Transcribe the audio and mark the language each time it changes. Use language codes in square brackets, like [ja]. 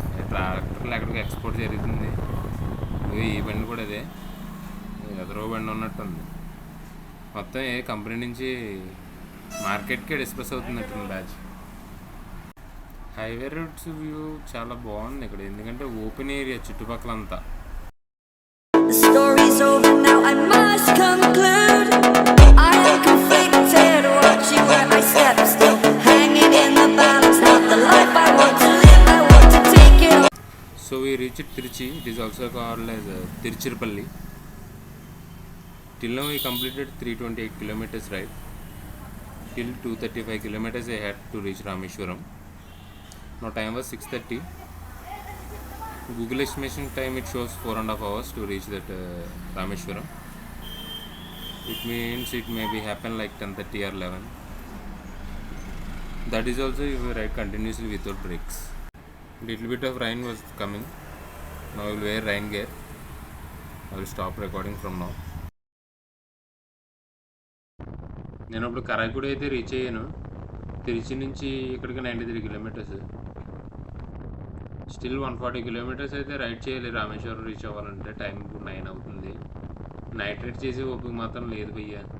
[te] ట్రాక్టర్లు ఎక్కడికి ఎక్స్పోర్ట్ జరుగుతుంది. ఈ బండి కూడా అదే, ఎదరో బండి ఉన్నట్టుంది. మొత్తం ఏ కంపెనీ నుంచి మార్కెట్కే డిస్ప్రెస్ అవుతున్నట్టుంది బ్యాచ్. హైవే రూట్స్ వ్యూ చాలా బాగుంది ఇక్కడ, ఎందుకంటే open area చుట్టుపక్కలంతా. [en] The story's over now, I must conclude. I am conflicted, watching where I step still, hanging in the balance, not the life I want to live, I want to take it all. So we reached Tiruchi. It is also called as Tiruchirappalli. Till now we completed 328 kilometers ride. Till 235 kilometers I had to reach Rameshwaram. Now time was 6:30. Google estimation time it shows 4.5 hours to reach that Rameshwaram. It means it may be happen like 10:30 or 11. That is also if you ride continuously without brakes. Little bit of rain was coming. Now I will wear rain gear. I will stop recording from now. [te] నేను ఇప్పుడు కరాయిగూడ అయితే reach అయ్యాను. తిరుచి నుంచి ఇక్కడికి 93 kilometres. Still 140 kilometres అయితే ride చేయాలి Rameswaram reach అవ్వాలంటే. Time 9 అవుతుంది. నైట్ రైడ్ చేసే ఓపిక మాత్రం లేదు భయ్య.